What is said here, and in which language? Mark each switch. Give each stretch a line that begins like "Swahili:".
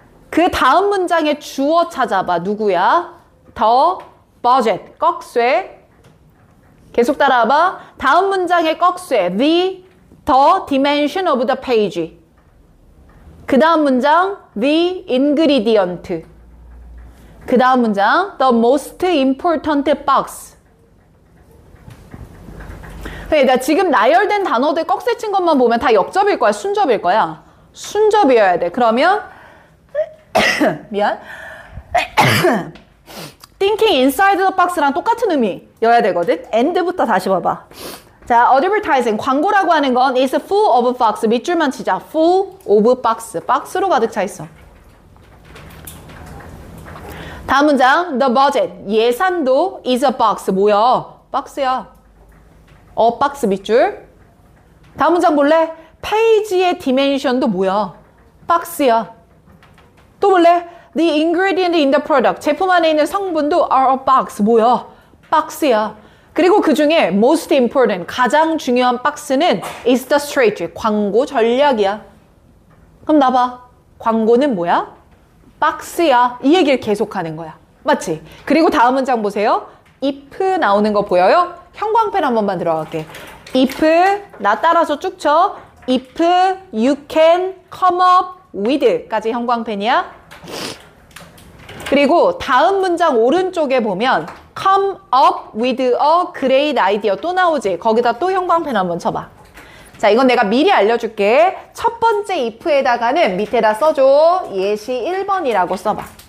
Korean: 그 다음 문장의 주어 찾아봐. 누구야? The budget. 꺽쇠. 계속 따라와봐. 다음 문장의 꺽쇠.
English: The dimension of the page.
Korean: 그 다음 문장 the ingredient. 그 다음 문장
English: the most important box.
Korean: 그러니까 지금 나열된 단어들 꺽쇠 친 것만 보면 다 역접일 거야? 순접일 거야? 순접이어야 돼. 그러면 미안.
English: Thinking inside the box
Korean: 랑 똑같은 의미여야 되거든. and부터 다시 봐봐. 자, advertising, 광고라고 하는 건 is full of box. 밑줄만 치자. full of box. 박스로 가득 차 있어. 다음 문장, the budget, 예산도 is a box. 뭐야? 박스야. 박스 밑줄. 다음 문장 볼래? 페이지의 디멘션도 뭐야? 박스야. 또 볼래?
English: The ingredient in the product.
Korean: 제품 안에 있는 성분도 are a box. 뭐야? 박스야. 그리고 그 중에 most important, 가장 중요한 박스는 is the strategy. 광고 전략이야. 그럼 나봐. 광고는 뭐야? 박스야. 이 얘기를 계속하는 거야. 맞지? 그리고 다음 문장 보세요. if 나오는 거 보여요? 형광펜 한 번만 들어갈게. if, 나 따라서 쭉 쳐.
English: if you can come up with 까지 형광펜이야.
Korean: 그리고 다음 문장 오른쪽에 보면
English: come up with a great idea
Korean: 또 나오지? 거기다 또 형광펜 한번 쳐봐. 자, 이건 내가 미리 알려줄게. 첫 번째 if에다가는 밑에다 써줘. 예시 1번이라고 써봐.